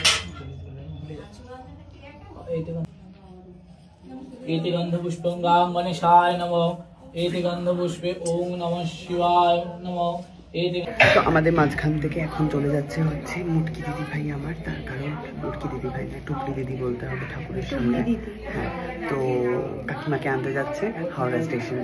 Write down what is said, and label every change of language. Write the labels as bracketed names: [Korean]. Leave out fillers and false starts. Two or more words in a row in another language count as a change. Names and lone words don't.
[Sanskrit] एति गन्धपुष्पं गां गणेशाय नमः। एति गन्धपुष्पे ओम नमः शिवाय नमः। [Bangla] তো আমাদের মাঝখান থেকে এখন চলে যাচ্ছে হচ্ছে মুটকি দিদি ভাই আমার, তার কারণ মুটকি দিদি ভাই না টুকলি দিদি বলতে হবে ঠাকুরের সামনে। হ্যাঁ, তো কাকিমাকে আনতে যাচ্ছে হাওড়া স্টেশনে।